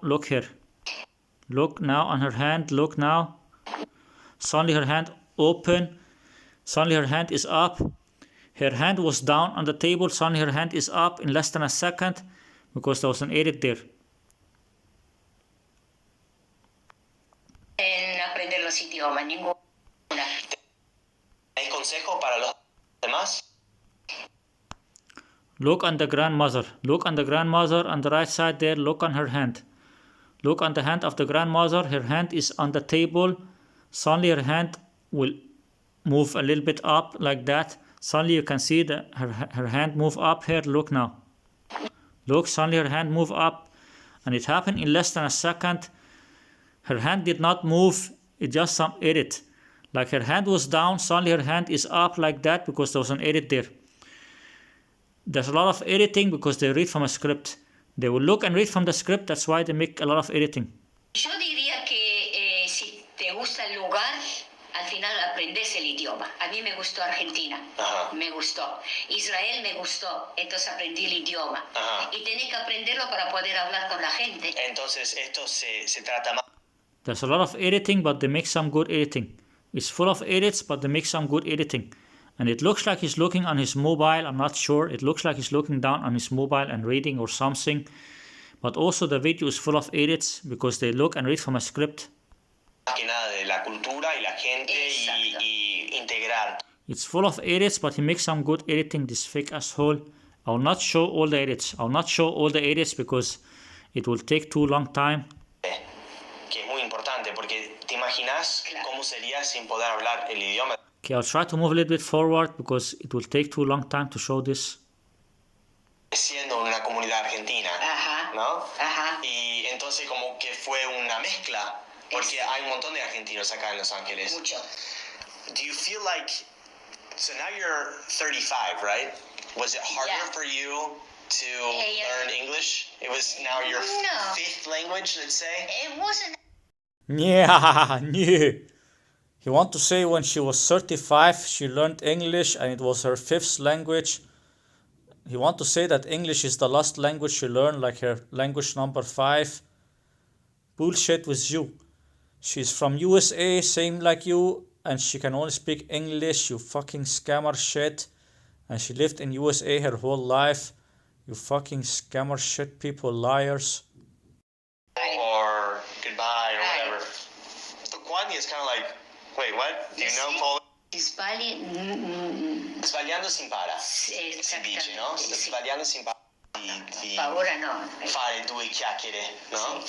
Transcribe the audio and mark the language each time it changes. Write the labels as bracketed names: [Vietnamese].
[English] Look here. Look now on her hand. Look now. Suddenly her hand open. Suddenly her hand is up. Her hand was down on the table. Suddenly her hand is up in less than a second because there was an edit there. [Spanish] En aprender los idiomas, ninguna. ¿Hay consejo para los demás? [English] Look on the grandmother. Look on the grandmother on the right side there. Look on her hand. Look on the hand of the grandmother. Her hand is on the table. Suddenly her hand will move a little bit up like that. Suddenly you can see her hand move up here. Look now. Look, suddenly her hand move up. And it happened in less than a second. Her hand did not move. It's just some edit. Like her hand was down. Suddenly her hand is up like that because there was an edit there. There's a lot of editing because they read from a script. They will look and read from the script. That's why they make a lot of editing. [Spanish] Yo diría que si te gusta el lugar, al final aprendes el idioma. A mí me gustó Argentina, me gustó. Israel me gustó, entonces aprendí el idioma. Y tenés que aprenderlo para poder hablar con la gente. Entonces esto se trata más. [English] There's a lot of editing, but they make some good editing. It's full of edits, but they make some good editing. And it looks like he's looking on his mobile. I'm not sure. It looks like he's looking down on his mobile and reading or something. But also the video is full of edits because they look and read from a script. [Spanish] Que nada de la cultura y la gente y integrar. [English] It's full of edits, but he makes some good editing, this fake asshole. I will not show all the edits. I will not show all the edits because it will take too long time. [Spanish] Que es muy importante porque te imaginas cómo sería sin poder hablar el idioma. [English] Okay, I'll try to move a little bit forward because it will take too long time to show this. [Spanish] Siendo una comunidad argentina, ¿no? Y entonces como que fue una mezcla, porque hay un montón de argentinos acá en Los Ángeles. Mucho. [English] Do you feel like, so now you're 35, right? Was it harder for you to learn English? It was now your fifth language, let's say? It wasn't. Yeah. He want to say when she was 35, she learned English and it was her fifth language. He want to say that English is the last language she learned, like her language number 5. Bullshit with you. She's from USA, same like you, and she can only speak English, you fucking scammer shit. And she lived in USA her whole life. You fucking scammer shit people, liars. Or goodbye or whatever. Tukwani is kind of like, wait, what? Do you know Polish? [Italian] Sbagliando si impara, si dice, no? Sbagliando si impara di Ora no. fare due chiacchiere, no?